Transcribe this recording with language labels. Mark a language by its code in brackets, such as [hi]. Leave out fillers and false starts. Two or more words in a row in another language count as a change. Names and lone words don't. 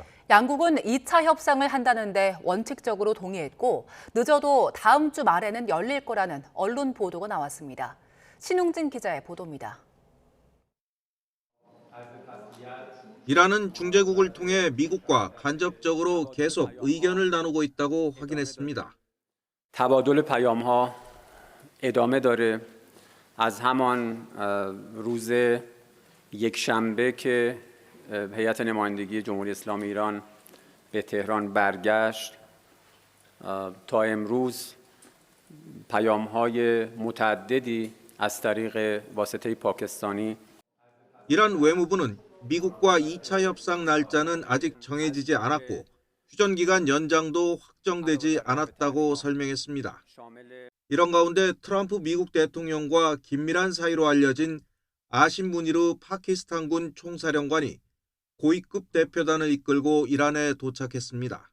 [ko] 양국은 2차 협상을 한다는데 원칙적으로 동의했고 늦어도 다음 주 말에는 열릴 거라는 언론 보도가 나왔습니다. 신웅진 기자의 보도입니다. 이란은 중재국을 통해 미국과 간접적으로 계속 의견을 나누고 있다고 확인했습니다. [fa] تبادل پیام‌ها ادامه داره. از همان روز یکشنبه که هیئت نمایندگی جمهوری اسلامی ایران به تهران برگشت تا امروز پیام‌های متعددی از طریق واسطه پاکستانی [ko] 이란 외무부는 미국과 2차 협상 날짜는 아직 정해지지 않았고 휴전 기간 연장도 확정되지 않았다고 설명했습니다. 이런 가운데 트럼프 미국 대통령과 긴밀한 사이로 알려진 아심 무니르 파키스탄군 총사령관이 고위급 대표단을 이끌고 이란에 도착했습니다.